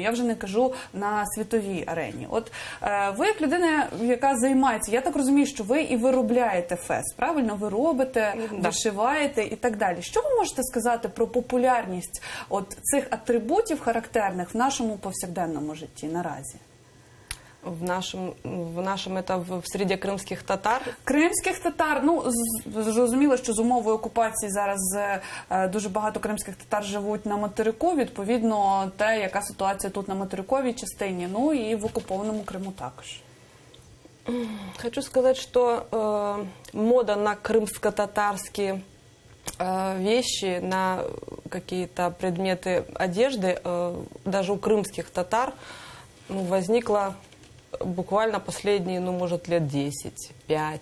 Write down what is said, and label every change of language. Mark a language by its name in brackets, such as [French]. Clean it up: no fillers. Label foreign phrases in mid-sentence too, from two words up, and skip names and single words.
[Ukrainian] Я вже не кажу на світовій арені. От ви, як людина, яка займається, я так розумію, що ви і виробляєте фес, правильно? Ви робите, вишиваєте і так далі. Що ви можете сказати про популярність от цих атрибутів характерних в нашому повсякденному житті наразі? [Russian] В нашем это в среде крымских татар? [Ukrainian] Кримських татар, ну, зрозуміло, що з умовою окупації зараз дуже багато кримських татар живуть на материку, відповідно, те, яка ситуація тут на материковій частині, ну і в окупованому Криму також. [Russian] Хочу сказать, что мода на крымско-татарские вещи, на какие-то предметы одежды, даже у крымских татар, ну, возникла буквально последние, ну, может, лет 10-5.